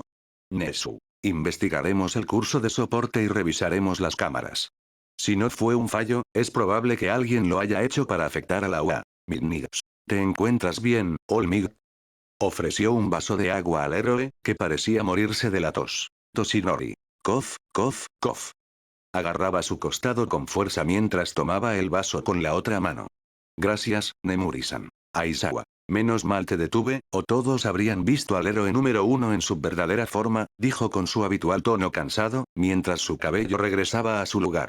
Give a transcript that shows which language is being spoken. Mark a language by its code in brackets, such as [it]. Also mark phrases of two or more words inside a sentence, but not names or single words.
[es] Nesu. Investigaremos el curso de soporte y revisaremos las cámaras. Si no fue un fallo, es probable que alguien lo haya hecho para afectar a la UA. Midnights. ¿Te encuentras bien, Olmig? Ofreció un vaso de agua al héroe, que parecía morirse de la tos. Toshinori. Cof, cof, cof. Agarraba su costado con fuerza mientras tomaba el vaso con la otra mano. Gracias, Nemuri-san. Aizawa. Menos mal te detuve, o todos habrían visto al héroe número 1 en su verdadera forma, dijo con su habitual tono cansado, mientras su cabello regresaba a su lugar.